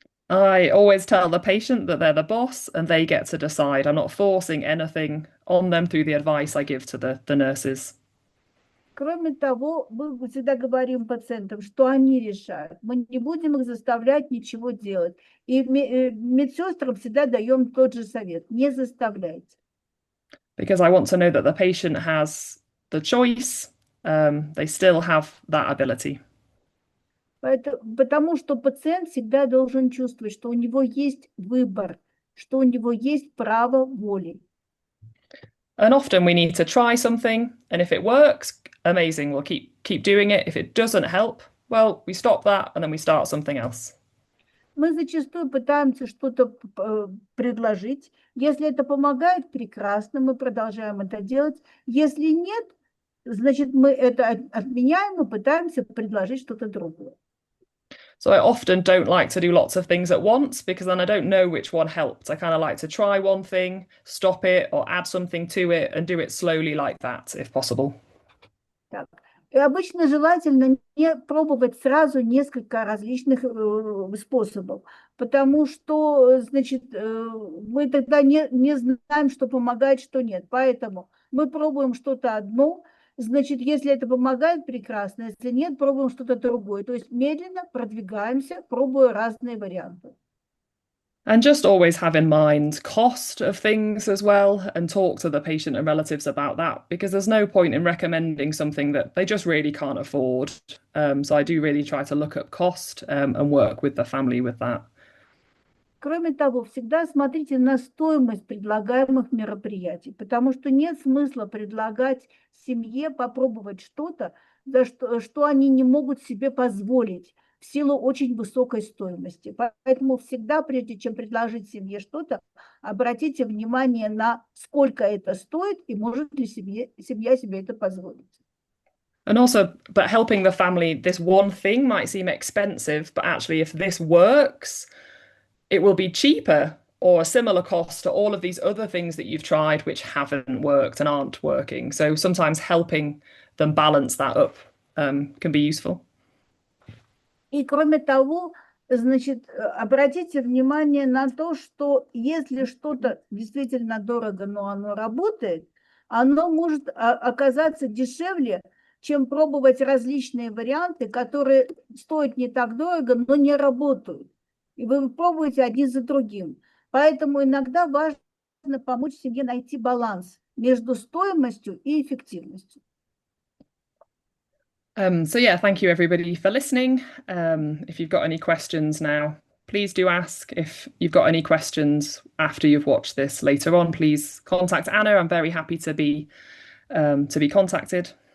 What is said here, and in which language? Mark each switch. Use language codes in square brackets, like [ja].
[en] I always tell the patient that they're the boss and they get to decide. I'm not forcing anything on them through the advice I give to the nurses. [ru] Кроме того, мы всегда говорим пациентам, что они решают. Мы не будем их заставлять ничего делать. И медсестрам всегда даем тот же совет. Не заставляйте. [en] Because I want to know that the patient has the choice. They still have that ability. [ru] Потому что пациент всегда должен чувствовать, что у него есть выбор, что у него есть право воли. [en] And often we need to try something, and if it works, amazing, we'll keep doing it. If it doesn't help, well, we stop that and then we start something else. [ru] Мы зачастую пытаемся что-то предложить. Если это помогает, прекрасно, мы продолжаем это делать. Если нет, значит, мы это отменяем и пытаемся предложить что-то другое. [en] So I often don't like to do lots of things at once because then I don't know which one helped. I kind of like to try one thing, stop it, or add something to it and do it slowly like that, if possible. [ru] Так. И обычно желательно не пробовать сразу несколько различных способов, потому что, значит, мы тогда не знаем, что помогает, что нет. Поэтому мы пробуем что-то одно, значит, если это помогает, прекрасно, если нет, пробуем что-то другое. То есть медленно продвигаемся, пробуя разные варианты. [en] And just always have in mind cost of things as well, and talk to the patient and relatives about that, because there's no point in recommending something that they just really can't afford. So I do really try to look at cost and work with the family with that. [ru] Кроме того, всегда смотрите на стоимость предлагаемых мероприятий, потому что нет смысла предлагать семье попробовать что-то, что они не могут себе позволить в силу очень высокой стоимости. Поэтому всегда, прежде чем предложить семье что-то, обратите внимание на сколько это стоит и может ли семья себе это позволить. [en] And also, but helping the family, this one thing might seem expensive, but actually if this works, it will be cheaper or a similar cost to all of these other things that you've tried which haven't worked and aren't working. So sometimes helping them balance that up can be useful. [ru] И кроме того, значит, обратите внимание на то, что если что-то действительно дорого, но оно работает, оно может оказаться дешевле, чем пробовать различные варианты, которые стоят не так дорого, но не работают. И вы пробуете один за другим. Поэтому иногда важно помочь семье найти баланс между стоимостью и эффективностью. [en] So yeah, thank you everybody for listening. If you've got any questions now, please do ask. If you've got any questions after you've watched this later on, please contact Anna. I'm very happy to be contacted.